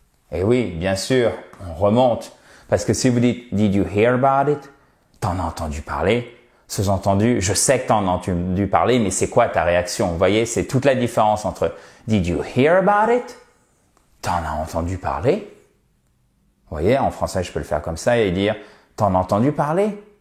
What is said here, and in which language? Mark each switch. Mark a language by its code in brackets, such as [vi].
[fr] Eh oui, bien sûr, on remonte. Parce que si vous dites, [en] did you hear about it? [fr] T'en as entendu parler? Sous-entendu, je sais que t'en as entendu parler, mais c'est quoi ta réaction? Vous voyez, c'est toute la différence entre [en] did you hear about it? [fr] T'en as entendu parler? Vous voyez, en français, je peux le faire comme ça et dire t'en as entendu parler?